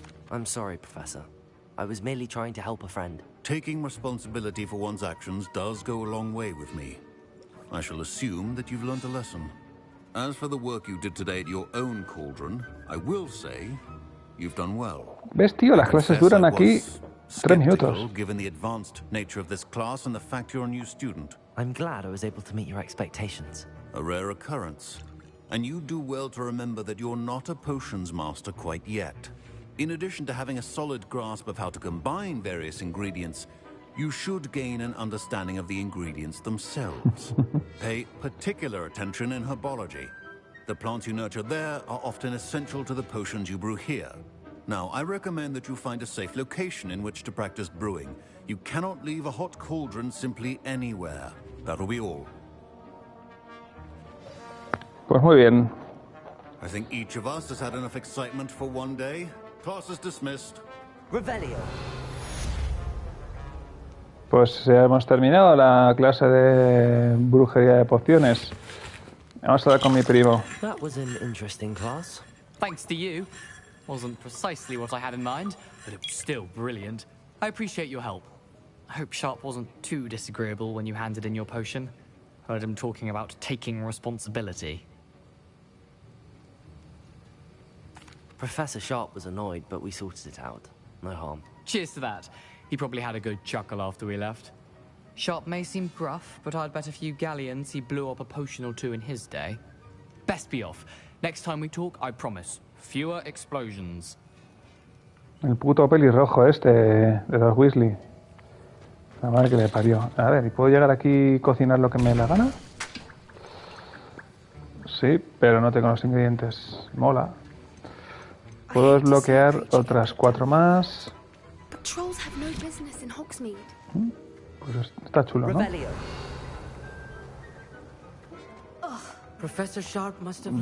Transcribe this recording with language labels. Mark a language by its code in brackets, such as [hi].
[en] I'm sorry, Professor. I was merely trying to help a friend. Taking responsibility for one's actions does go a long way with me. I shall assume that you've learned a lesson. As for the work you did today at your own cauldron, I will say you've done well. [es] ¿Ves, tío? Las clases duran aquí 3 minutos. [en] Given the advanced nature of this class and the fact you're a new student. I'm glad I was able to meet your expectations. A rare occurrence. And you do well to remember that you're not a potions master quite yet. In addition to having a solid grasp of how to combine various ingredients, you should gain an understanding of the ingredients themselves. Pay particular attention in herbology. The plants you nurture there are often essential to the potions you brew here. Now, I recommend that you find a safe location in which to practice brewing. You cannot leave a hot cauldron simply anywhere. That'll be all. [es] Pues muy bien. [en] I think each of us has had enough excitement for one day. Class is dismissed. Revelio. [es] Pues ya hemos terminado la clase de brujería de pociones. Vamos a hablar con mi primo. [en] That was an interesting class. Thanks to you. Wasn't precisely what I had in mind, but it was still brilliant. I appreciate your help. I hope Sharp wasn't too disagreeable when you handed in your potion. Heard him talking about taking responsibility. Professor Sharp was annoyed, but we sorted it out. No harm. Cheers to that. He probably had a good chuckle after we left. Sharp may seem gruff, but I'd bet a few galleons he blew up a potion or two in his day. Best be off. Next time we talk, I promise. Fewer explosions. [es] El puto pelirrojo este de los Weasley. La madre que le parió. A ver, ¿y puedo llegar aquí y cocinar lo que me dé la gana? Sí, pero no tengo los ingredientes. Mola. Puedo desbloquear otras 4 más. [en] Trolls have no business in Hogsmeade. [es] Pues está chulo, ¿no? [en] Professor Sharp must have